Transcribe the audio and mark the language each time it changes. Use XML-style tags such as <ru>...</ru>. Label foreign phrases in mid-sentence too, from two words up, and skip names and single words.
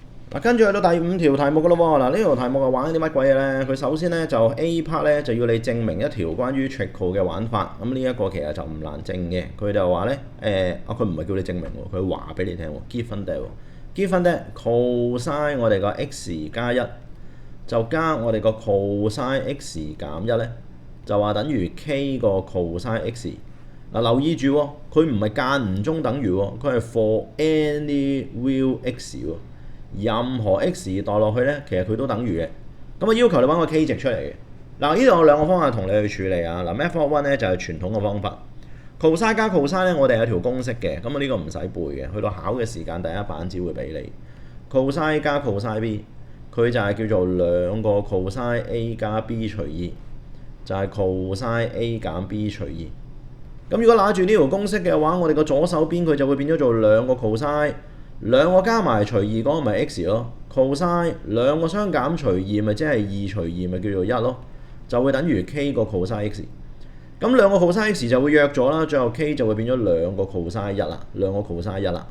<yue>嗱，跟住去到第5條題目噶咯喎。嗱，呢條題目係玩啲乜鬼嘢咧？佢首先咧就</yue> <en>A part</en> <yue>咧就要你證明一條關於 trickle 嘅玩法。咁呢一個其實就唔難證嘅。佢就話咧佢唔係叫你證明喎，佢話俾你聽喎。</yue> <en>given that cosine</en> <yue>我哋個 x 加1就加我哋個 cosine x 減1咧，就話等於 k 個 cosine x。嗱，留意住喎，佢唔係間唔中等於喎，佢係</yue> <en>for any real x</en> <yue>喎。任何 x 代落去咧，其實佢都等於嘅。咁啊要求你揾個 k 值出嚟嘅。嗱，呢度有兩個方法同你去處理啊。嗱</yue> <en>method one</en> <yue>咧就係傳統嘅方法 cosine 加 cosine 咧，我哋有條公式嘅。咁啊呢個唔使背嘅，去到考嘅時間第一版只會俾你 cosine 加 cosine b， 佢就係叫做兩個 cosine a 加 b 除2，就係 cosine a 減 b 除2。咁如果揦住呢條公式嘅話，我哋個左手邊佢就會變咗做兩個 cosine， 兩個加埋除2嗰個咪 x 咯 ，cosine 兩個相減除2咪即係2除2咪叫做1咯，就會等於 k 個 cosine x。咁兩個 cosine x 就會約咗啦，最後 k 就會變咗兩個 cosine 1啦，兩個 cosine 1啦。</yue>